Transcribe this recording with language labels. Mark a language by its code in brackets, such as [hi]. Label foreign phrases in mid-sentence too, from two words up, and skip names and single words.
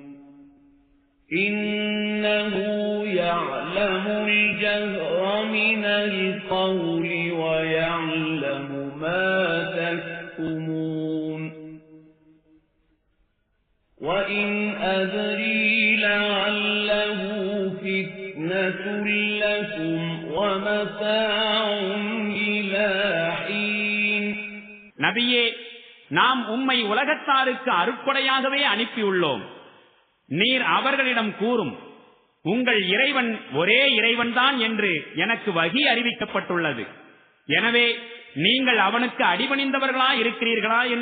[ar] إِنَّهُ يَعْلَمُ الْجَهْرَ مِنَ الْقَوْلِ وَيَعْلَمُ مَا تَكْتُمُونَ. وَإِنْ أَدْرِي لَعَلَّهُ فِتْنَةٌ لَكُمْ وَمَتَاعٌ إِلَى حِينٍ. [ta] நபியே, நாம் உம்மை உலகத்தாருக்கு அருட்கொடையாகவே அனுப்பியுள்ளோம். நீர் அவர்களிடம் கூறும், உங்கள் இறைவன் ஒரே இறைவன்தான் என்று எனக்கு வஹி அறிவிக்கப்பட்டுள்ளது. எனவே நீங்கள் அவனுக்கு அடிபணிந்தவர்களா இருக்கிறீர்களா என்ன?